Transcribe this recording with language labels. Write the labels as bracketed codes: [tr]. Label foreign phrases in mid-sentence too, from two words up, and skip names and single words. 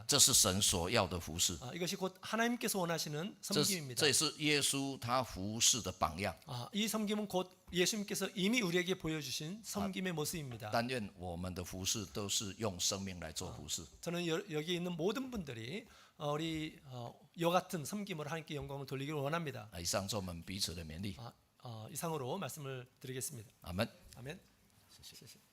[zh] 这是神所要的服侍， [ko] 이것이 곧 하나님께서 원하시는 [zh] 这 [ko] 섬김입니다. [zh] 也是耶稣他服侍的榜样。 [ko] 이 섬김은 곧 예수님께서 이미 우리에게 보여주신 섬김의 모습입니다. [zh] 但愿我们的服侍都是用生命来做服侍。 [ko] 저는 여기 있는 모든 분들이 우리 이와 같은 섬김으로 하나님께 영광을 돌리기를 원합니다. [zh] 以上是我们彼此的勉励。 [ko] 이상으로 말씀을 드리겠습니다. 아멘。 아멘. [zh] 谢谢。